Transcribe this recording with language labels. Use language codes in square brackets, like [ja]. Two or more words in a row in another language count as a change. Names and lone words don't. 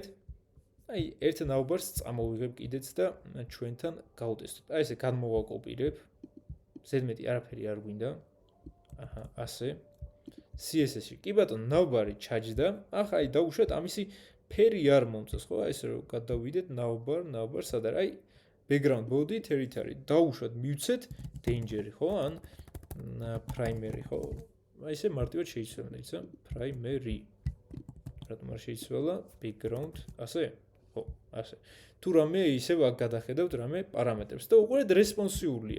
[ka] აი ერთ ნაუბარს წამოვიღებ კიდეც და ჩვენთან გავტესტოთ. აი ესე განმოვაკოპირებ. ზედმეტი არაფერი არ გვინდა. აჰა, ასე. CSS-ში. კი ბატონო, ნაუბარი ჩაჯდა. ახლა აი დაუშვათ ამისი ფერი არ მომწონს, ხო? აი ესე რომ გადავიდეთ ნაუბარ სად არის? [en] აი background body territory. [ka] დაუშვათ მივცეთ danger-ი, ხო? ან primary, ხო? აი ესე მარტივად შეიცვალა, იცი? primary. რატომ არ შეიცვალა background? ასე? ხო, ასე. თუ რამე ისევ აქ გადახედავთ რამე პარამეტრებს და უყურეთ რესპონსიულია.